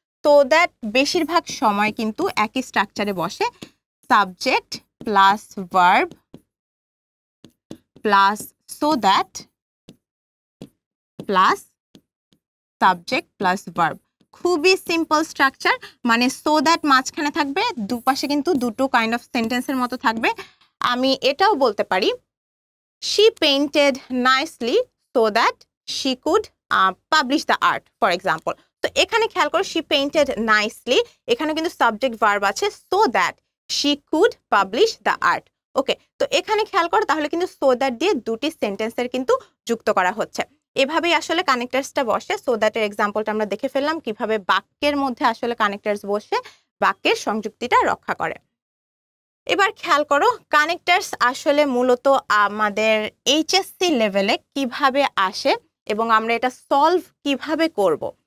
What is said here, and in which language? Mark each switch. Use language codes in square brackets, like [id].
[bn] So that বেশিরভাগ সময় কিন্তু একই স্ট্রাকচারে বসে, subject plus verb plus so that plus subject plus verb. খুবই সিম্পল স্ট্রাকচার। মানে সো দ্যাট মাঝখানে থাকবে, দুপাশে কিন্তু দুটো কাইন্ড অফ সেন্টেন্সের মতো থাকবে। আমি এটাও বলতে পারি, [en] she painted nicely so that she could publish the art, for example. [bn] তো এখানে খেয়াল করো, [en] she painted nicely, [bn] এখানে কিন্তু সাবজেক্ট ভার্ব আছে, [en] so that she could publish the art. [bn] ওকে, তো এখানে খেয়াল করো, তাহলে কিন্তু so that দিয়ে দুটি সেন্টেন্সের কিন্তু যুক্ত করা হচ্ছে। এভাবেই আসলে কানেক্টরসটা বসে। সো দ্যাটের এক্সাম্পলটা আমরা দেখে ফেললাম কিভাবে বাক্যের মধ্যে আসলে কানেক্টরস বসে বাক্যের সংযুক্তিটা রক্ষা করে। এবার খেয়াল করো, কানেক্টরস আসলে মূলত আমাদের এইচএসসি লেভেলে কিভাবে আসে এবং আমরা এটা সলভ কিভাবে করব।